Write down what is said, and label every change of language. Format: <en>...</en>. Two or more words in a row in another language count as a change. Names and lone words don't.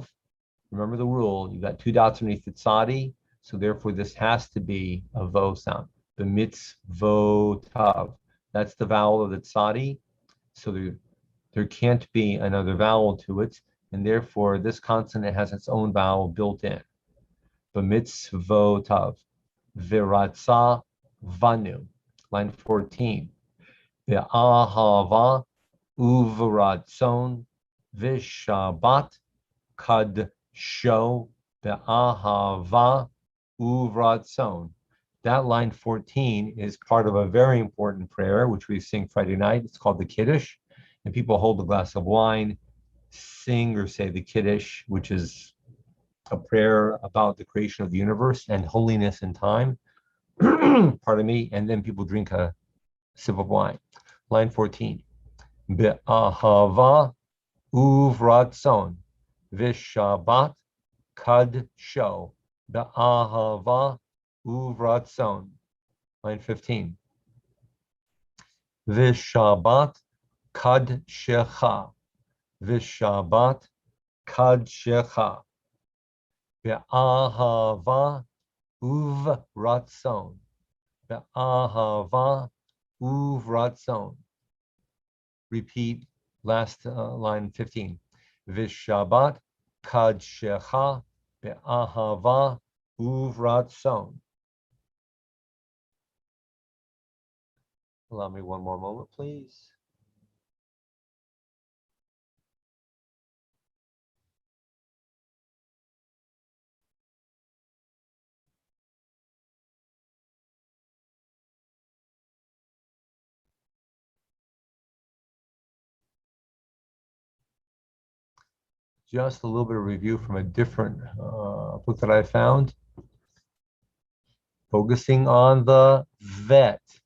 <en>Remember the rule, you got 2 dots underneath the tzadi, so therefore this has to be a vo sound.</en> <he>B'mitzvotav.</he> <en>That's the vowel of the tzadi, so there can't be another vowel to it, and therefore this consonant has its own vowel built in.</en> <he>במצוותיו. ורצה בנו.</he> <en>Line 14.</en> <he>באהבה וברצון ושבת קדשו באהבה וברצון.</he> <en>That line 14 is part of a very important prayer, which we sing Friday night. It's called the Kiddush. And people hold a glass of wine, sing or say the Kiddush, which is a prayer about the creation of the universe and holiness and time. Pardon me. And then people drink a sip of wine. Line 14.</en> <he>באהבה וברצון ושבת קדשו באהבה וברצון. Line 15. ושבת קדשך. ושבת קדשך. באהבה וברצון. באהבה וברצון.</he> <en>Repeat last line 15.</en> <he>ושבת קדשך באהבה וברצון.</he> <en>Allow me one more moment, please. Just a little bit of review from a different book that I found, focusing on the vet.</en>